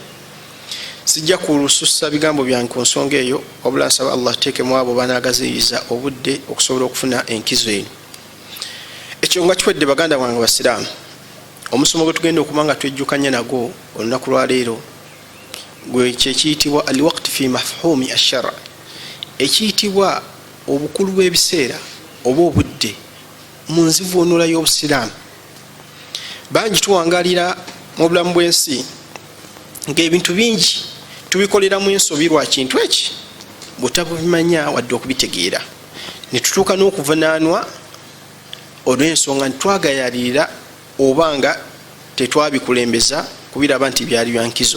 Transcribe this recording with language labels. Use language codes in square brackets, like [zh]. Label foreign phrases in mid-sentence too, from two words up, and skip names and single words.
[lg] Sijja kulusussa bigambo byange ku nsonga eyo wabula nsaba Allah teekemu abo banaagaziyiza obudde okusobola okufuna enkizo eno. Ekyo nga kiwedde baganda bange basiraamu omusomo gwe tugenda okuba nga twejjukanya nagwo olunaku lwaleero gwe kyekiyitibwa [ar] الوقت في مفهوم الشرع, [lg] ekiyitibwa obukulu bw'ebiseera oba obudde mu nzivuunula y'obusiraamu. Bangi tuwangalira mu bulamu bw'ensi ng'ebintu bingi tubikolera mu ensobi lwa kintu eki butabimanya wadde okubitegeera ne tutuuka n'okuvunaanwa olw'ensonga ntitwagayalirira oba nga tetwabikulembeza ku kubiraba nti byali byankizo.